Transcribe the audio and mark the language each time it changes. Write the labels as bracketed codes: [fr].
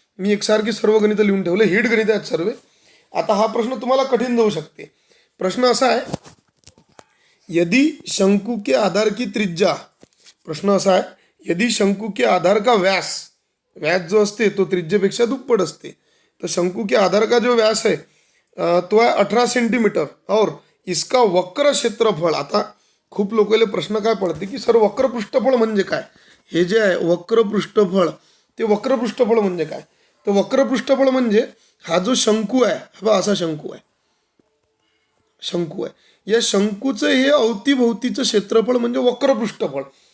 [mr] मी एकसारखी सर्व गणितं लिहून ठेवले, हेड गणित आहेत सर्व. आता हा प्रश्न तुम्हाला कठीण जाऊ शकते. प्रश्न असा आहे, [hi] यदि शंकु के आधार की त्रिज्या, [mr] प्रश्न असा आहे, [hi] यदि शंकु के आधार का व्यास, [mr] व्यास जो असते तो त्रिज्येपेक्षा दुप्पट असते. [hi] तो शंकु के आधार का जो व्यास है तो है 18 सेंटीमीटर और इसका वक्र क्षेत्रफळ. [mr] आता खूप लोकांना प्रश्न काय पडते की सर वक्र पृष्ठफळ म्हणजे काय? हे जे आहे वक्र पृष्ठफळ, ते वक्र पृष्ठफळ म्हणजे काय? तर वक्र पृष्ठफळ म्हणजे हा जो शंकू आहे, हा असा शंकू आहे, शंकू आहे, या शंकूचं हे अवतीभोवतीचं क्षेत्रफळ म्हणजे वक्र पृष्ठफळ.